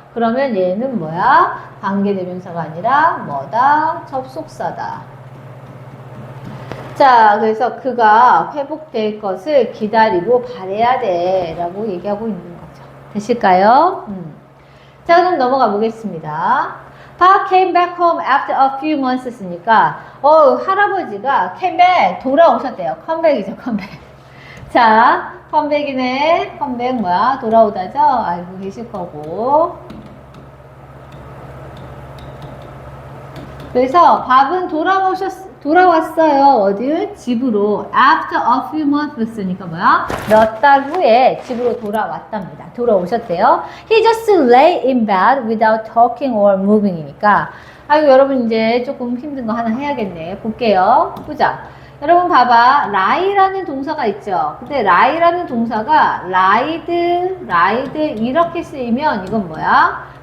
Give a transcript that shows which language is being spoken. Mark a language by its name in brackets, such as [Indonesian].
[Korean] 그러면 얘는 뭐야? 관계대명사가 아니라 뭐다? 접속사다. 자, 그래서 그가 회복될 것을 기다리고 바래야 돼 라고 얘기하고 있는 거죠. 되실까요? 자, 그럼 넘어가 보겠습니다. [English] Bob came back home after a few months [Korean] 쓰니까 할아버지가 [English] came back [Korean] 돌아오셨대요. 컴백이죠, 컴백. 자, 컴백이네. 컴백 뭐야? 돌아오다죠? 알고 계실 거고. 그래서 밥은 돌아왔어요. 어디? 집으로. [English] After a few months니까 [Korean] 뭐야? 몇 달 후에 집으로 돌아왔답니다. 돌아오셨대요. [English] He just lay in bed without talking or moving [Korean] 이니까 아이고 여러분 이제 조금 힘든 거 하나 해야겠네. 볼게요. 보자. 여러분 봐봐. lie라는 동사가 있죠. 근데 lie라는 동사가 lied 이렇게 쓰이면 이건 뭐야?